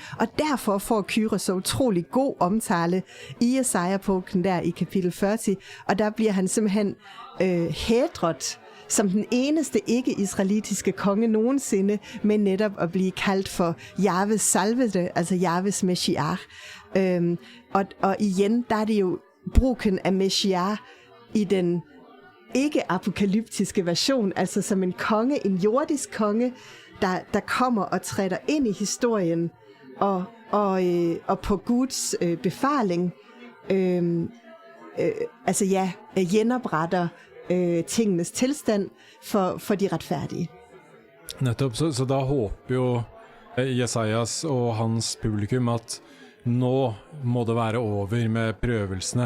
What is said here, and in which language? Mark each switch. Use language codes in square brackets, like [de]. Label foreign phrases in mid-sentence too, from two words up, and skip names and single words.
[da] Og derfor får Kyros så utrolig god omtale i Jesaja-bogen der i kapitel 40, og der bliver han simpelthen hædret som den eneste ikke-israelitiske konge nogensinde, men netop at blive kaldt for Jahves salvede, altså Jahves Meshiach. Og igen, der er det jo brugen af Meshiach i den ikke-apokalyptiske version, altså som en konge, en jordisk konge, der kommer og træder ind i historien, og på Guds befaling, genopretter tingenes tilstand for de retfærdige. [no] Nettopp, så da håper jo Jesajas og hans publikum at nå må det være over med prøvelsene.